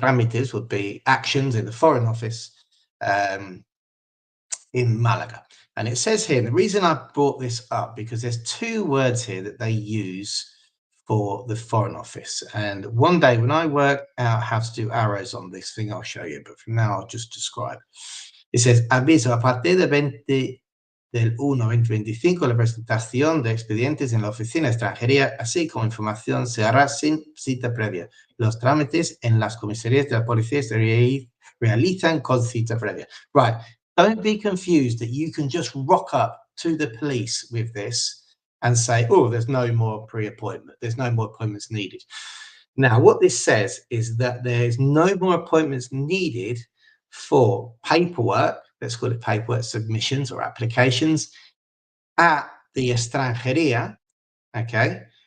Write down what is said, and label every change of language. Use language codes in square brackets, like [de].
[en] Trámites would be actions in the foreign office in Malaga. And it says here, and the reason I brought this up, because there's two words here that they use for the foreign office. And one day when I work out how to do arrows on this thing, I'll show you. But for now, I'll just describe. It says, [es] aviso, a partir de 20 del 1-2025, la presentación de expedientes en la oficina de extranjería, así como información, se hará sin cita previa. Los trámites en las comisarías de la policía se realizan con cita previa. [en] Right. Don't be confused that you can just rock up to the police with this and say, oh, there's no more pre-appointment. There's no more appointments needed. Now, what this says is that there's no more appointments needed for paperwork, let's call it paperwork submissions or applications at the extranjería, okay?